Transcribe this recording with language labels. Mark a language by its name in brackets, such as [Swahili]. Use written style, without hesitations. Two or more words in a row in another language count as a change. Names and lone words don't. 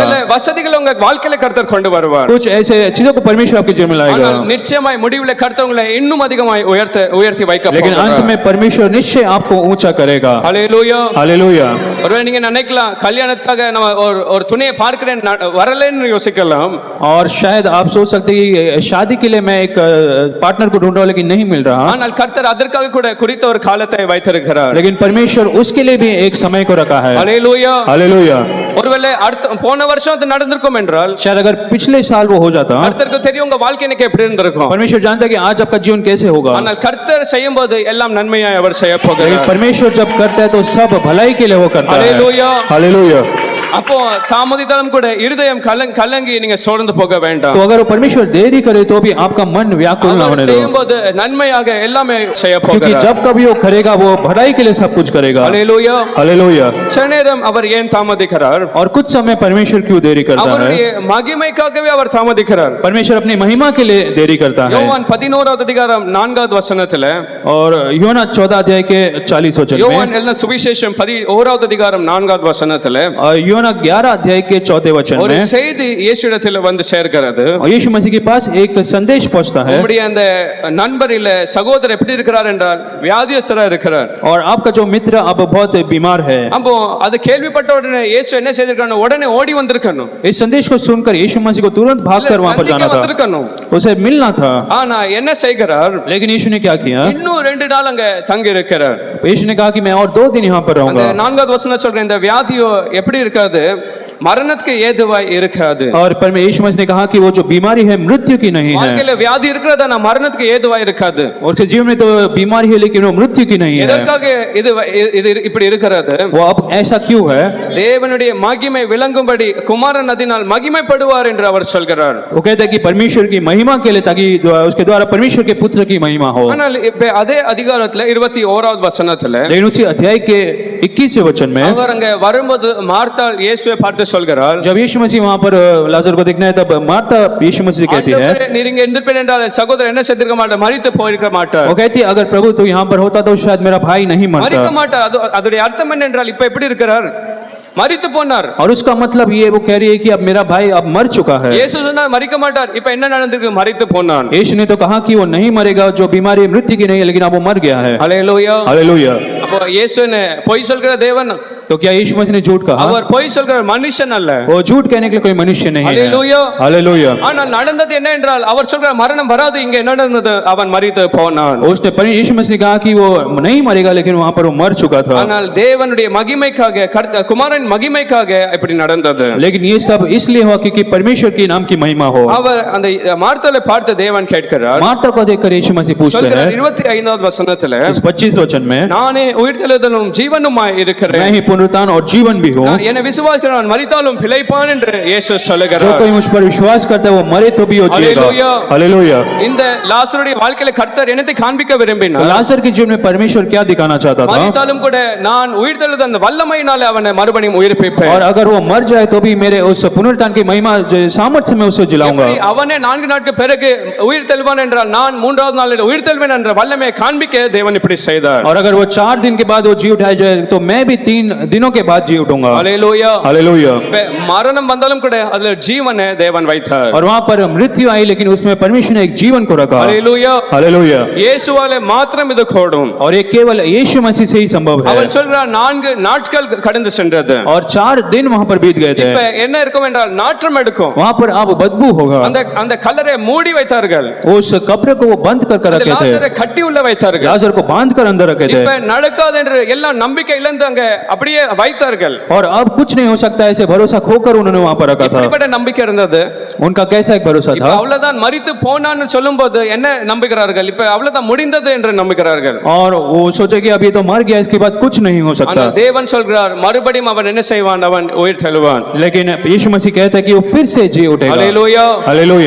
[Tamil] சில வசதிகளை உங்க வாழ்க்கையில கர்த்தர் கொண்டு வருவார். [Hindi] कुछ ऐसे चीजों को परमेश्वर आपके जीवन में लाएगा. [Tamil] ஆனால் நிச்சயமாய் முடிவுல கர்த்தர் உங்களை இன்னும் அதிகமாய் உயர்த்தி வைக்க [Hindi] लेकिन [Tamil] போகிறார். [Hindi] अंत में परमेश्वर निश्चय आपको ऊंचा करेगा. हालेलुया. हालेलुया. [Tamil] ஒருவேளை நீங்க நினைக்கலாம் கல்யாணத்துக்காக நம்ம ஒரு துணையை பார்க்கிறேன் வரலன்னு யோசிக்கலாம். [Hindi] और शायद आप सोच सकते हैं कि शादी के लिए मैं एक पार्टनर को ढूंढ रहा हूं लेकिन नहीं मिल रहा. [Tamil] ஆனால் கர்த்தர் அதற்காக கூட குறித்த ஒரு காலத்தை வைத்திருக்கிறார். [Hindi] लेकिन परमेश्वर उसके लिए भी एक समय को रखा है. हालेलुया. हालेलुया. [Tamil] ஒருவேளை போன வருஷம் அது நடந்திருக்கும் என்றால் [Hindi] शायद अगर पिछले साल वो हो जाता, [Tamil] கர்த்தருக்கு தெரியும் உங்க வாழ்க்கை எனக்கு எப்படி இருந்திருக்கும். [Hindi] परमेश्वर जानता है कि आज आपका जीवन कैसे होगा. [Tamil] ஆனால் கர்த்தர் செய்யும்போது எல்லாம் நன்மையாய் அவர் செய்ய [Hindi] लेकिन [Tamil] போகிறார். [Hindi] परमेश्वर जब करता है तो सब भलाई के लिए वो करता है. हालेलुया. हालेलुया. [Tamil] அப்போ தாமதித்தாலும் கூட இருதயம் கலங்கி நீங்க சோர்ந்து போக வேண்டாம். [Hindi] तो अगर वो परमेश्वर देरी करे तो भी आपका मन व्याकुल ना होने दो, [Tamil] செய்யும்போது நன்மையாக எல்லாமே செய்ய [Hindi] क्योंकि [Tamil] போகிறார். [Hindi] जब कभी वो करेगा वो भलाई के लिए सब कुछ करेगा. हालेलुया. हालेलुया. [Tamil] சில நேரம் அவர் ஏன் தாமதிக்கிறார்? [Hindi] और कुछ समय परमेश्वर क्यों देरी करता है? [Tamil] அவருடைய மகிமைக்காகவே அவர் தாமதிக்கிறார். [Hindi] परमेश्वर अपनी महिमा के लिए देरी करता है. [Tamil] யோவான் 11வது அதிகாரம் 4வது வசனத்துல, [Hindi] और யோனா 14 अध्याय के 40 वचन [Tamil] யோவான் [Hindi] में, [Tamil] எழுதின சுவிசேஷம் 11வது அதிகாரம் 4வது வசனத்துல [Hindi] और योना 11 अध्याय के 4 वचन [Tamil] ஒரு [Hindi] में [Tamil] செய்தி இயேசுவிடத்தில் வந்து சேர்க்கிறது. [Hindi] और यीशु मसीह के पास एक संदेश पहुंचता है. [Tamil] உங்களுடைய அந்த நண்பர் இல்ல சகோதரர் எப்படி இருக்கிறார் என்றால் வியாதியஸ்தரா இருக்கிறார். [Hindi] और आपका जो मित्र अब बहुत बीमार है. [Tamil] அப்போ அது கேள்விப்பட்ட உடனே இயேசு என்ன செய்திருக்காரு? உடனே ஓடி வந்திருக்கணும். [Hindi] इस संदेश को सुनकर यीशु मसीह को तुरंत भागकर वहां पर जाना था, [Tamil] வந்திருக்கணும். [Hindi] उसे मिलना था. [Tamil] ஆனா என்ன செய்கிறார்? [Hindi] लेकिन यीशु ने क्या किया? [Tamil] இன்னும் 2 நாள் அங்க தங்கி இருக்கிறார். [Hindi] यीशु ने कहा कि मैं और 2 दिन यहाँ पर [Tamil] அந்த [Hindi] रहूंगा. [Tamil] 4வது வசனம் சொல்றேன், இந்த வியாதியோ எப்படி இருக்காது? மரணத்துக்கு ஏதுவாய் இருக்காது. [Hindi] और पर में यीशु मसीह ने कहा कि वो जो बीमारी है मृत्यु की नहीं है. [Tamil] வாழ்க்கையில வியாதி இருக்கிறதா நான் மரணத்துக்கு ஏதுவாய் இருக்காது. [Hindi] और उसके जीवन में तो बीमारी है लेकिन वो मृत्यु की नहीं है. [Tamil] எதற்காக இது இப்படி இருக்கிறது? [Hindi] वो अब ऐसा क्यों है? [Tamil] தேவனுடைய மகிமை விளங்கும்படி குமாரன் அதனால் மகிமைப்படுவார் என்று அவர் சொல்கிறார். [Hindi] वो कहता है कि परमेश्वर की महिमा के लिए, ताकि उसके द्वारा परमेश्वर के पुत्र की महिमा हो. [Tamil] ஆனால் இப்ப அதே அதிகாரத்துல 21வது வசனத்துல, [Hindi] लेकिन उसी अध्याय के 21वें वचन में [Tamil] அவர் அங்க வரும்போது மார்த்தாள் இயேசுவை பார்த்து சொல்கிறார், [Hindi] जब यीशु मसीह वहां पर लाजर को देखना है तब मार्ता यीशु मसीह से कहती है, [Tamil] ஆண்டவரே, நீர் இங்க இருந்திருப்பேன் என்றால் சகோதரர் என்ன செய்திருக்க மாட்டார், மரித்து போயிருக்க மாட்டார். [Hindi] वो कहती है अगर प्रभु तू यहाँ पर होता तो शायद मेरा भाई नहीं [Tamil] மரிக்க [Hindi] मरता. [Tamil] மாட்டார். அதோடைய அர்த்தம் என்ன என்றால் இப்ப எப்படி இருக்கிறார்? மரித்து போனார். [Hindi] और उसका मतलब ये वो कह रही है कि अब मेरा भाई अब मर चुका है. [Tamil] இயேசு சொன்னார் மரிக்க மாட்டார். இப்ப என்ன நடந்திருக்கு? மரித்து போனான். [Hindi] यीशु ने तो कहा कि वो नहीं मरेगा, जो बीमारी मृत्यु की नहीं है, लेकिन अब वो मर गया है. हालेलुया. हालेलुया. [Tamil] அப்போ இயேசுன்னு பொய் சொல்கிற தேவன் [Hindi] तो क्या यीशु मसीह ने झूठ कहा? [Tamil] அவர் பொய் சொல்கிற மனுஷன் அல்ல. [Hindi] वो झूठ कहने के लिए कोई मनुष्य नहीं है। हालेलुया। हालेलुया। [Tamil] ஆனால் நடந்தது என்ன என்றால் அவர் சொல்கிற மரணம் வராது, இங்க என்ன நடந்தது, அவன் மரித்து போனான். [Hindi] उसने यीशु मसीह ने कहा कि वो नहीं मरेगा, लेकिन वहां पर वो मर चुका था। [Tamil] ஆனால் தேவனுடைய மகிமைக்காக குமாரன் மகிமைக்காக இப்படி நடந்தது. [Hindi] लेकिन ये सब इसलिए हुआ क्योंकि परमेश्वर के नाम की महिमा हो। [Tamil] அவர் அந்த மார்த்தாளை பார்த்து தேவன் கேட்கிறார். [Hindi] मार्था को देखकर यीशु मसीह पूछते हैं [Tamil] 25வது வசனத்துல, [Hindi] इस 25 वचन में, [Tamil] நானே உயிர்த்தெழுதலும் ஜீவனுமாய் இருக்கிறேன், [Hindi] मैं ही पुनरुत्थान और जीवन भी हूँ, [Tamil] என்னை விசுவாசிக்கிறவன் மரித்தாலும் பிழைப்பான் என்று இயேசு [Hindi] जो [Tamil] சொல்லுகிறார். [Hindi] कोई मुझ पर विश्वास करता है वो मरे तो भी हो जाएगा। हालेलुया। हालेलुया। [Tamil] இந்த லாசருடைய வாழ்க்கையில கர்த்தர் என்னத்தை காண்பிக்க விரும்பினார்? [Hindi] लाजर के जीवन में परमेश्वर क्या दिखाना चाहता था? [Tamil] மரித்தாலும் கூட நான் உயிர்த்தெழுத அந்த வல்லமையினாலே அவனை மறுபடியும் உயிர்ப்பிப்பேன். [Hindi] और अगर वो मर जाए तो भी मेरे उस पुनरुत्थान की महिमा सामर्थ्य में उसे जिलाऊंगा। [Tamil] எப்படி அவனே 4 நாட்களுக்கு பிறகு உயிர்த்தெழுவான் என்றால் நான் 3வது நாளில் உயிர்த்தெழுவேன் என்ற வல்லமையை காண்பிக்க தேவன் இப்படி செய்தார். [Hindi] और अगर वो 4 दिन के बाद वो जी उठाया जाए तो मैं भी 3 दिनों के बाद जी उठूंगा। हालेलुया। हालेलुया। [Tamil] மரணம் வந்தாலும் கூட அதுல ஜீவனை தேவன் வைத்தார். [Hindi] और वहां पर मृत्यु आई लेकिन उसमें परमेश्वर ने एक जीवन को रखा। हालेलुया। हालेलुया। [Tamil] இயேசுவாலே மாத்திரம் இது கூடும். [Hindi] और ये केवल यीशु मसीह से ही संभव है। [Tamil] அவர் சொல்றார் 4 நாட்கள் கடந்து சென்றது. [Hindi] और 4 दिन वहां पर बीत गए थे। [Tamil] இப்ப என்ன இருக்கும் என்றால் நாற்றம் எடுக்கும். [Hindi] वहां पर अब बदबू होगा। [Tamil] அந்த கல்லறை மூடி வைத்தார்கள். [Hindi] उस कब्र को वो बंद कर रखे थे। [Tamil] லாசரை கட்டி உள்ள வைத்தார்கள். [Hindi] लाजर को बांध कर अंदर रखे थे। [Tamil] இப்ப நடக்காது என்று எல்லாம் நம்பிக்கை இழந்தாங்க, அப்படியே வைத்தார்கள். [Hindi] और अब कुछ नहीं हो सकता ऐसे भरोसा खोकर उन्होंने वहां पर रखा था। [Tamil] இப்படிப்பட்ட நம்பிக்கை இருந்தது. [Hindi] उनका कैसा एक भरोसा [Tamil] இப்ப [Hindi] था? [Tamil] அவ்வளவுதான் மரித்து போனான்னு சொல்லும்போது என்ன நம்புகிறார்கள்? இப்ப அவ்வளவுதான் முடிந்தது என்று நம்புகிறார்கள். [Hindi] और वो सोचे कि अब ये तो मर गया, इसके बाद कुछ नहीं हो सकता। [Tamil] ஆனால் தேவன் சொல்கிறார் மறுபடியும் அவன் என்ன செய்வான்? அவன் உயிர் தெழுவான். [Hindi] लेकिन यीशु मसीह कहता है कि वो फिर से जी उठेगा। हालेलुया। हालेलुया।